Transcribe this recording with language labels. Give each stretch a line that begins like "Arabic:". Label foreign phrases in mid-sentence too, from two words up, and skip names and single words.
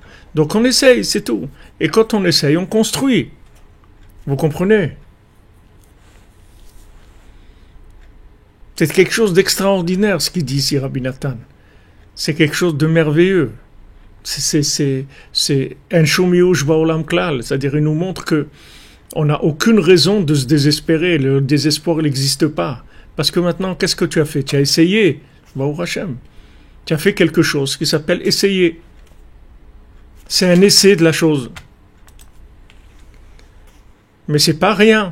French: Donc on essaye, c'est tout. Et quand on essaye, on construit. Vous comprenez? C'est quelque chose d'extraordinaire ce qu'il dit ici Rabbi Nathan. C'est quelque chose de merveilleux. C'est un
Hebrew: שום יאוש בעולם כלל,
French: c'est-à-dire il nous montre que on n'a aucune raison de se désespérer. Le désespoir il n'existe pas. Parce que maintenant, qu'est-ce que tu as fait? Tu as essayé.
Hebrew: ברוך השם.
French: Tu as fait quelque chose qui s'appelle essayer. C'est un essai de la chose. Mais c'est pas rien.